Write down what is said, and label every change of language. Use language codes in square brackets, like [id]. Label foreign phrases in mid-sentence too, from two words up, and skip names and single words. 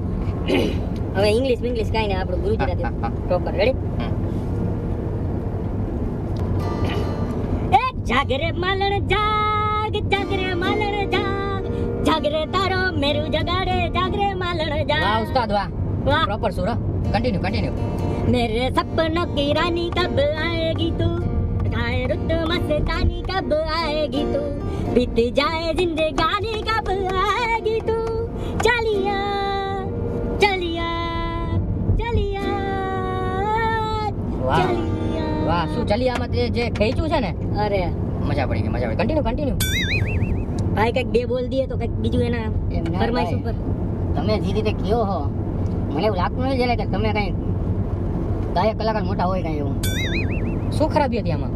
[gu] હવે ઇંગ્લિશ ઇંગ્લિશ કાઈ નહીં આપણું ગુજરાતી હા, હા. [en] proper ready [gu] એ જાગરે માલણ જાગરે માલણ જાગરે તારો મેરું જગાડે જાગરે માલણ વાહ ઉસ્તાદ વાહ વાહ પ્રોપર સુર કન્ટિન્યુ [hi] मेरे सपनों की रानी कब आएगी तू गाए रुत मस्तानी कब आएगी तू बीत जाए जिंदगानी कब आएगी तू चलिया चलिया चलिया [gu] વાહ [hi] चलिया [gu] વાહ શું ચલિયામાં જે ખેંચ્યું છે ને અરે મજા પડી કન્ટિન્યુ ભાઈ કઈક બે બોલ દીએ તો કઈક બીજું એના એમ ના ફરમાઈશ ભાઈ. ઉપર તમે જે રીતે કયો હો મને એવું લાગતું નથી જ્યારે કે તમે કઈ ગાયક કલાકાર મોટા હોય કઈ એવું શું ખરાબી હતી આમાં